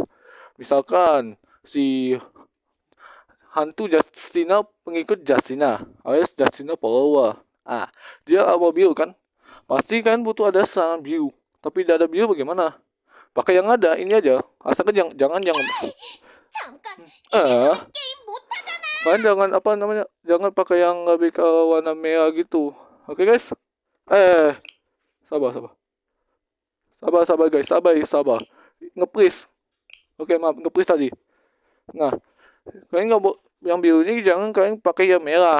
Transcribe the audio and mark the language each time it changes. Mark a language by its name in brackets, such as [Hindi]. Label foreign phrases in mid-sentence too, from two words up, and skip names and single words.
[Indonesian] Misalkan si hantu Justina pengikut Justina alias Justina follower. Dia mau biru kan? Pasti kan butuh ada serangan biru. Tapi tidak ada biru bagaimana? Pakai yang ada ini aja. Asalkan jangan yang [Korean] 잠깐, eh 입에서는 게임 못하잖아. [Indonesian] kalian jangan apa namanya? Jangan pakai yang lebih ke warna merah gitu. Oke guys? Sabar sabar. Sabar guys, sabar. Nge-freeze. Oke, maaf, nge-freeze tadi. Nah, kalian nggak yang biru ini jangan kalian pakai yang merah.